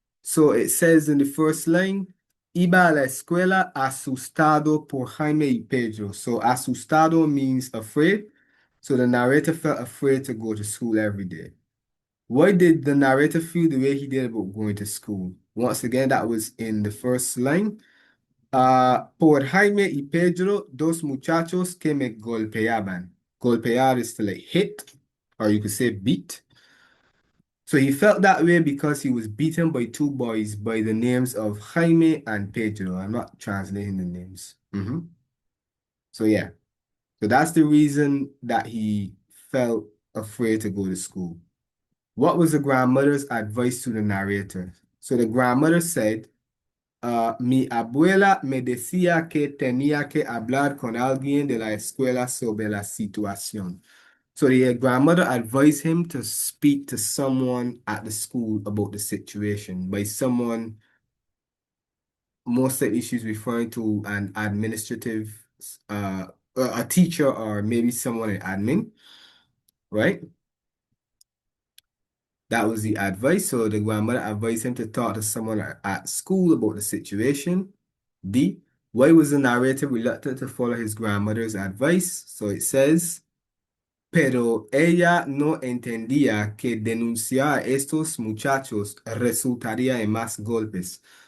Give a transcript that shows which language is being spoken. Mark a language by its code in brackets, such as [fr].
[en] So it says in the first line, [es] iba a la escuela asustado por Jaime y Pedro. [en] So asustado means afraid. So the narrator felt afraid to go to school every day. Why did the narrator feel the way he did about going to school? Once again, that was in the first line. [es] Por Jaime y Pedro, dos muchachos que me golpeaban. [en] Golpear is to like hit, or you could say beat. So he felt that way because he was beaten by two boys by the names of Jaime and Pedro. I'm not translating the names. So yeah, so that's the reason that he felt afraid to go to school. What was the grandmother's advice to the narrator? So the grandmother said, [es] mi abuela me decía que tenía que hablar con alguien de la escuela sobre la situación. [en] So the grandmother advised him to speak to someone at the school about the situation. By someone, most likely she's referring to an administrative, a teacher or maybe someone in admin, right? That was the advice. So the grandmother advised him to talk to someone at school about the situation. B, why was the narrator reluctant to follow his grandmother's advice? So it says, [es] pero ella no entendía que denunciar a estos muchachos resultaría en más golpes.